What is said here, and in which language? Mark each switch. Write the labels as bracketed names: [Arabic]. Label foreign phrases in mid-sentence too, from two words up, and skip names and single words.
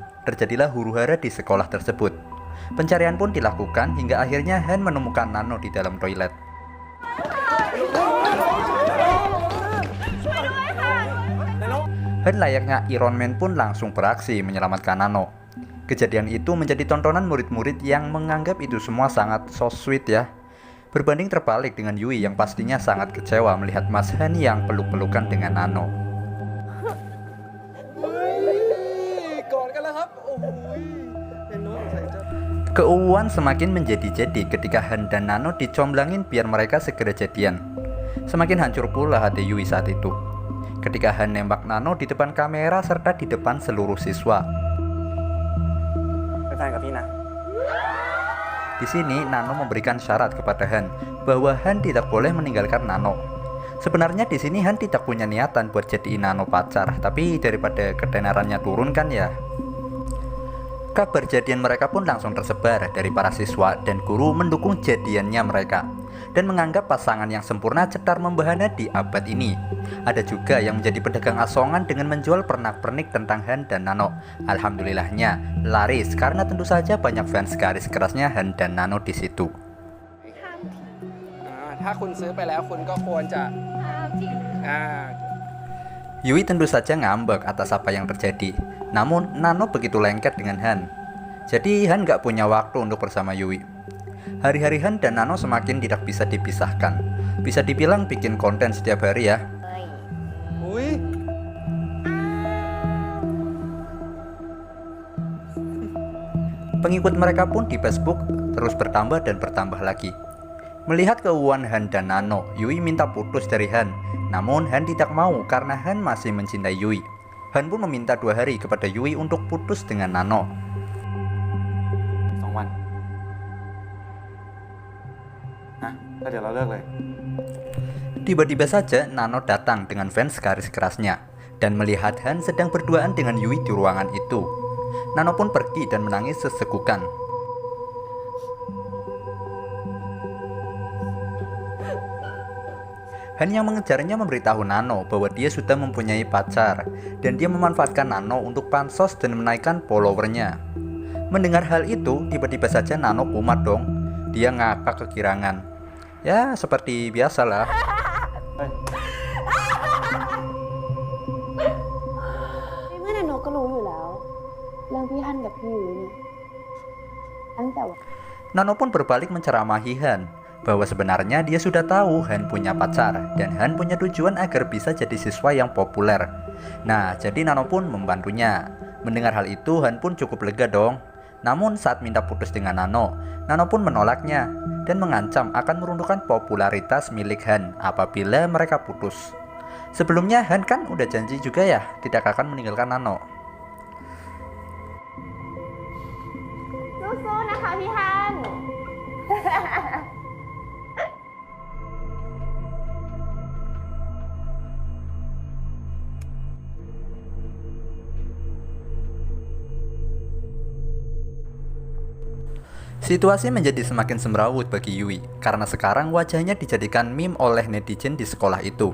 [Indonesian] Terjadilah huru-hara di sekolah tersebut. Pencarian pun dilakukan hingga akhirnya Han menemukan Nano di dalam toilet. Han layaknya Iron Man pun langsung beraksi menyelamatkan Nano. Kejadian itu menjadi tontonan murid-murid yang menganggap itu semua sangat [English] so sweet [Indonesian] ya. Berbanding terbalik dengan Yui yang pastinya sangat kecewa melihat Mas Han yang peluk-pelukan dengan Nano. [Thai] กอดกันแล้วครับโอ้ยเป็นน้องใส่จะ [Indonesian] Keuuan semakin menjadi-jadi ketika Han dan Nano dicomblangin biar mereka segera jadian. Semakin hancur pula hati Yui saat itu ketika Han nembak Nano di depan kamera serta di depan seluruh siswa. [Thai] เป็นแฟนกับพี่นะ [Indonesian] Di sini Nano memberikan syarat kepada Han bahwa Han tidak boleh meninggalkan Nano. Sebenarnya di sini Han tidak punya niatan buat jadiin Nano pacar, tapi daripada ketenarannya turun kan ya. Kabar jadian mereka pun langsung tersebar dari para siswa dan guru mendukung jadiannya mereka dan menganggap pasangan yang sempurna cetar membahana di abad ini. Ada juga yang menjadi pedagang asongan dengan menjual pernak-pernik tentang Han dan Nano. Alhamdulillahnya laris karena tentu saja banyak fans garis kerasnya Han dan Nano di situ. [Thai] ถ้าคุณซื้อไปแล้วคุณก็ควรจะอ่า [Indonesian] Yui tentu saja ngambek atas apa yang terjadi. Namun Nano begitu lengket dengan Han. Jadi Han gak punya waktu untuk bersama Yui. Hari-hari Han dan Nano semakin tidak bisa dipisahkan. Bisa dibilang bikin konten setiap hari ya. อุ้ย Pengikut mereka pun di Facebook terus bertambah dan bertambah lagi. Melihat keuuan Han dan Nano, Yui minta putus dari Han. Namun Han tidak mau karena Han masih mencintai Yui. Han pun meminta 2 hari kepada Yui untuk putus dengan Nano. [Thai] 2 วันนะแล้วเดี๋ยวเราเลิกเลย [Indonesian] Tiba-tiba saja Nano datang dengan fans garis kerasnya dan melihat Han sedang berduaan dengan Yui di ruangan itu. Nano pun pergi dan menangis sesekukan. Han yang mengejarnya memberitahu Nano bahwa dia sudah mempunyai pacar dan dia memanfaatkan Nano untuk pansos dan menaikkan followernya. Mendengar hal itu, tiba-tiba saja Nano kumat dong. Dia ngakak kegirangan. Ya, seperti biasalah. [Thai] ในเมื่อนาโนก็รู้อยู่แล้ว เรื่องพี่ฮั่นกับพี่ยุ้ยเนี่ยตั้งแต่วัน [Indonesian] Nano pun berbalik menceramahi Han. bahwa sebenarnya dia sudah tahu Han punya pacar dan Han punya tujuan agar bisa jadi siswa yang populer. Nah, jadi Nano pun membantunya. Mendengar hal itu, Han pun cukup lega dong. Namun saat minta putus dengan Nano, Nano pun menolaknya dan mengancam akan meruntuhkan popularitas milik Han apabila mereka putus. Sebelumnya Han kan udah janji juga ya tidak akan meninggalkan Nano. [Thai] สู้ๆนะคะพี่ฮัน [Indonesian] Situasi menjadi semakin semrawut bagi Yui karena sekarang wajahnya dijadikan meme oleh netizen di sekolah itu.